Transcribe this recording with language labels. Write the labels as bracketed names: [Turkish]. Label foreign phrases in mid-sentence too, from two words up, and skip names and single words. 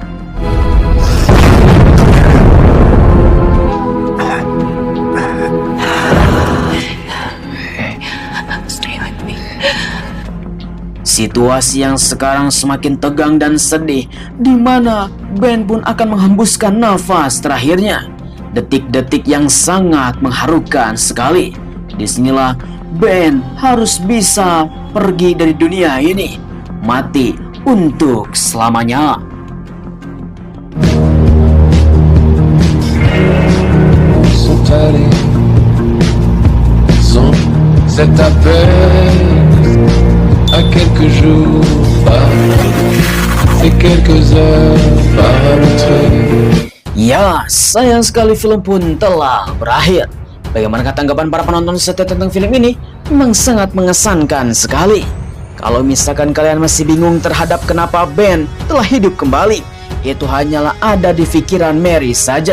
[Indonesian] Situasi yang sekarang semakin tegang dan sedih, di mana Ben pun akan menghembuskan nafas terakhirnya. Detik-detik yang sangat mengharukan sekali. Disinilah Ben harus bisa pergi dari dunia ini, mati untuk selamanya. [French] À quelques jours par et quelques heures par [Indonesian] Ya, sayang sekali film pun telah berakhir. Bagaimana tanggapan para penonton setia tentang film ini? Memang sangat mengesankan sekali. Kalau misalkan kalian masih bingung terhadap kenapa Ben telah hidup kembali, itu hanyalah ada di pikiran Mary saja.